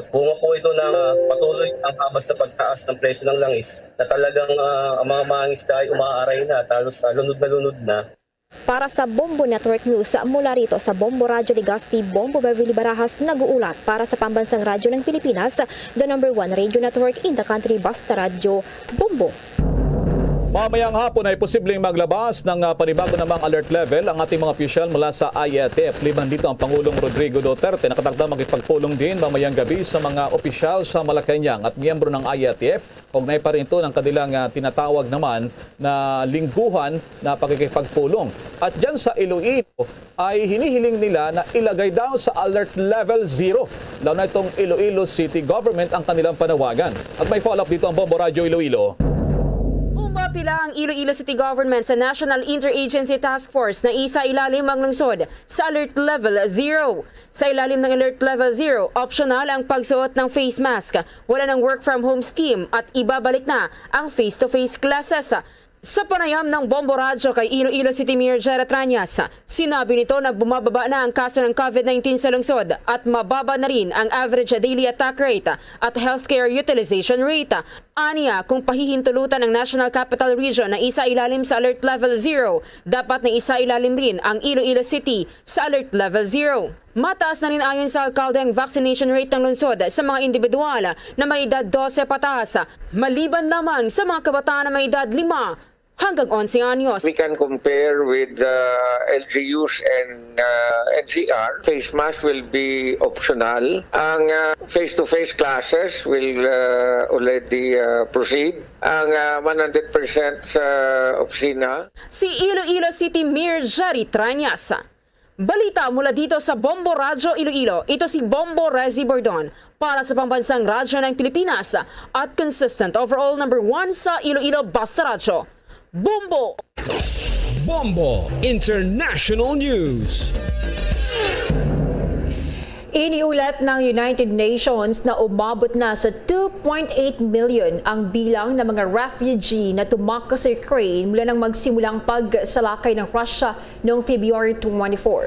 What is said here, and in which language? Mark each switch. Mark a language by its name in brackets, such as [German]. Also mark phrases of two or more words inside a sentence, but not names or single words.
[Filipino] Bunga po ito ng patuloy ang habas na pagtaas ng presyo ng langis na talagang ang mga mangingisda ay umaaray na, talos lunod na. Para sa Bombo Network News, mula rito sa Bombo Radio Ligaspi, Bombo Beverly Barajas nag-uulat para sa Pambansang Radyo ng Pilipinas, [English] the #1 radio network in the country, [Filipino] Basta Radio, Bombo. Mamayang hapon ay posibleng maglabas ng panibago namang alert level ang ating mga opisyal mula sa IATF. Liban dito ang Pangulong Rodrigo Duterte. Nakatakdang makipagpulong din mamayang gabi sa mga opisyal sa Malacanang at miyembro ng IATF. Kaugnay pa rin ito ng kanilang tinatawag naman na lingguhan na pakikipagpulong. At dyan sa Iloilo ay hinihiling nila na ilagay daw sa alert level 0. Lalo na itong Iloilo City Government ang kanilang panawagan. At may follow-up dito ang Bombo Radio Iloilo. Umapila ang Iloilo City Government sa National Interagency Task Force na isa ilalim ang lungsod sa Alert Level 0. Sa ilalim ng Alert Level 0, optional ang pagsuot ng [English] face mask, [Filipino] wala ng [English] work from home scheme [Filipino] at ibabalik na ang [English] face-to-face classes. [Filipino] Sa panayam ng Bombo Radyo kay Iloilo City Mayor Jera Trañas, sinabi nito na bumababa na ang kaso ng COVID-19 sa lungsod at mababa na rin ang [English] average daily attack rate [Filipino] at [English] healthcare utilization rate. [Filipino] Aniya, kung pahihintulutan ng National Capital Region na isa ilalim sa Alert Level 0, dapat na isa ilalim rin ang Iloilo City sa Alert Level 0. Mataas na rin ayon sa alkalde ang [English] vaccination rate [Filipino] ng lungsod sa mga individual na may edad 12 pataas, maliban lamang sa mga kabataan na may edad 5 hanggang 11 anyos. [English] We can compare with LGUs and NCR. Face mask will be optional. Ang face-to-face classes will already proceed. [Filipino] Ang 100% sa opisina. Si Iloilo City Mayor Jeri Trañas. Balita mula dito sa Bombo Radyo Iloilo. Ito si Bombo Rezi Bordon para sa Pambansang Radyo ng Pilipinas at [English] consistent overall [Filipino] #1 sa Iloilo Basta Radyo. Bombo! Bombo International News. Iniulat ng United Nations na umabot na sa 2.8 million ang bilang ng mga refugee na tumakas sa Ukraine mula nang magsimulang pagsalakay ng Russia noong February 24.